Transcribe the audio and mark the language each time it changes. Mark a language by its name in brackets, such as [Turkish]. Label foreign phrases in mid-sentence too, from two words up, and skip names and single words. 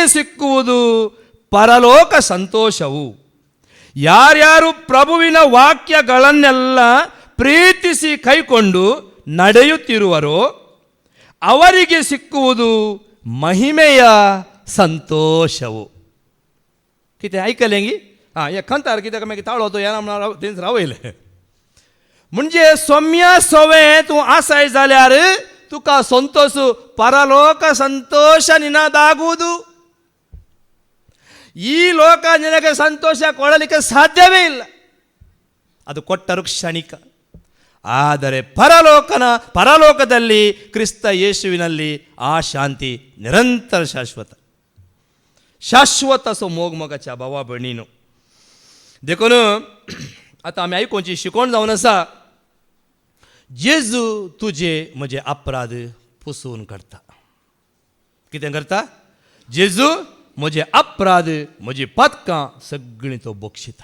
[Kannada] ಸಿಕ್ಕುವುದು ಪರಲೋಕ ಸಂತೋಷವು ಯಾರ್ಯಾರು ಪ್ರಭುವಿನ ವಾಕ್ಯಗಳನ್ನೆಲ್ಲ ಪ್ರೀತಿಸಿ ಕೈಕೊಂಡು ನಡೆಯುತ್ತಿರುವರೋ ಅವರಿಗೆ ಸಿಕ್ಕುವುದು ಮಹಿಮೆಯ ಸಂತोषವು [Konkani] कितें ऐकलें गी हे खंतार कित्याक मागीर ताळो तो येना थंयच रावयले म्हणजे सोम्या सवे तूं आसाय जाल्यार तुका संतोष [Kannada] ಪರಲೋಕ ಸಂತೋಷ ನಿನ್ನದಾಗುವುದು ಈ ಲೋಕ ನಿನಗೆ ಸಂತೋಷ ಕೊಡಲಿಕ್ಕೆ ಸಾಧ್ಯವೇ ಇಲ್ಲ ಅದು ಕೊಟ್ಟರು ಕ್ಷಣಿಕ ಆದರೆ ಪರಲೋಕದಲ್ಲಿ ಕ್ರಿಸ್ತ ಯೇಸುವಿನಲ್ಲಿ ಆ ಶಾಂತಿ ನಿರಂತರ [Konkani] शाश्वत असो मोगाच्या भावा भयणीनो देखून आतां आमी आयकुची शिकोवण जावन आसा जेजू तुझे म्हजे अपराध पुसून काडटा. कितें करता? जेजू म्हजे अपराध म्हजी पातकां सगळीं तो बक्षिता.